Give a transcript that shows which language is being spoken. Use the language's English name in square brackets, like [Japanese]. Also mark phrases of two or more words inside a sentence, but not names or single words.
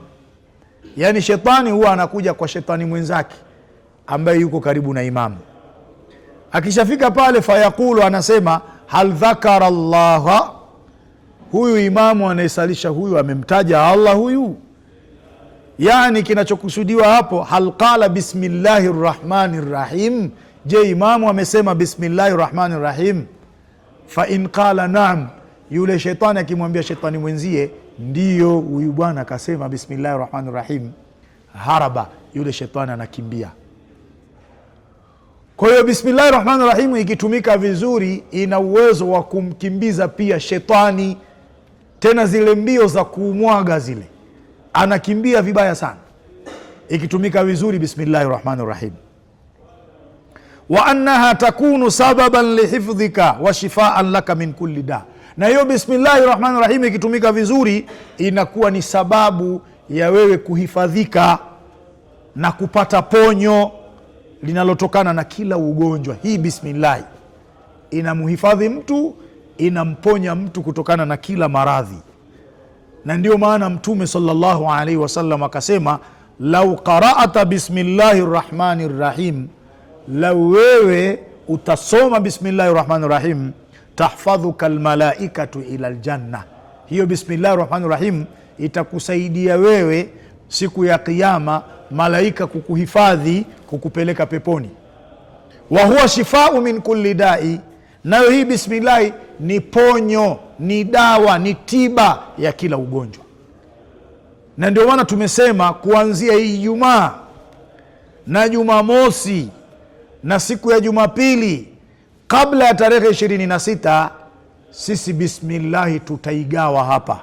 [Swahili] Yani shetani huwa anakuja kwa shetani mwenzake ambaye yuko karibu na imamu. Akishafika pale, fayaqulu, anasema [Arabic] هل ذكر الله, [Swahili] huyu imamu anayesalisha huyu amemtaja Allah huyu? Yani kinachokusudiwa hapo, [Arabic] هل قال بسم الله الرحمن الرحيم, [Swahili] je imamu amesema [Arabic] بسم الله الرحمن الرحيم? فإن قال نعم, [Swahili] yule shetani akimwambia shetani mwenzie ndiyo, huyu bwana akasema [Arabic] بسم الله الرحمن الرحيم, [Swahili] haraba, yule shetani anakimbia. Kwa hiyo [Arabic] بسم الله الرحمن الرحيم [Swahili] ikitumika vizuri ina uwezo wa kumkimbiza pia shetani, tena zile mbio za kuumwaga zile, anakimbia vibaya sana ikitumika vizuri [Arabic] بسم الله الرحمن الرحيم. وأنها تكون سببا لحفظك وشفاء لك من كل داء, [Swahili] na hiyo [Arabic] بسم الله الرحمن الرحيم [Swahili] ikitumika vizuri inakuwa ni sababu ya wewe kuhifadhika na kupata ponyo linalotokana na kila ugonjwa. Hii bismillah inamhifadhi mtu, inamponya mtu kutokana na kila maradhi. Na ndio maana Mtume [Arabic] صلى الله عليه وسلم [Swahili] akasema, [Arabic] لو قرأت بسم الله الرحمن الرحيم, [Swahili] lau wewe utasoma [Arabic] بسم الله الرحمن الرحيم, تحفظك الملائكة إلى الجنة. [Swahili] Hiyo [Arabic] بسم الله الرحمن الرحيم [Swahili] itakusaidia wewe siku ya Kiyama, malaika kukuhifadhi, kukupeleka peponi. [Arabic] وهو شفاء من كل داء, [Swahili] nayo hii bismillahi ni ponyo, ni dawa, ni tiba ya kila ugonjwa. Na ndio maana tumesema kuanzia hii Ijumaa na Jumamosi na siku ya Jumapili kabla ya tarehe 26, sisi bismillahi tutaigawa hapa.